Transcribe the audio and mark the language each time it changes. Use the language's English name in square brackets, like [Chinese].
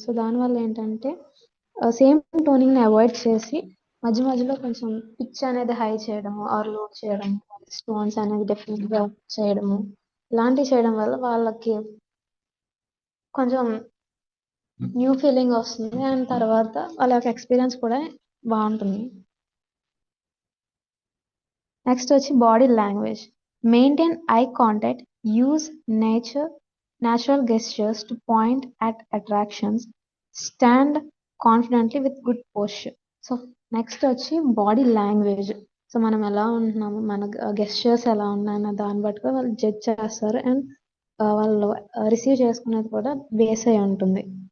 [Telugu] So దానివల్ల ఏంటంటే same టోనింగ్ని avoid చేసి మధ్య మధ్యలో కొంచెం పిచ్ అనేది హై చేయడము ఆర్ లో చేయడము, టోన్స్ అనేది డెఫినెట్గా చేయడము, ఇలాంటివి చేయడం వల్ల వాళ్ళకి కొంచెం న్యూ ఫీలింగ్ వస్తుంది. అండ్ తర్వాత వాళ్ళ యొక్క ఎక్స్పీరియన్స్ కూడా బాగుంటుంది. [English] next [Telugu] వచ్చి [English] Body language, maintain eye contact, use natural gestures to point at attractions, stand confidently with good posture. [Telugu] So next వచ్చి బాడీ లాంగ్వేజ్. సో మనం ఎలా ఉంటున్నాము, మన గెస్చర్స్ ఎలా ఉన్నాయన్న దాన్ని బట్టి వాళ్ళు జడ్జ్ చేస్తారు. అండ్ వాళ్ళు రిసీవ్ చేసుకునేది కూడా బేస్ అయి ఉంటుంది.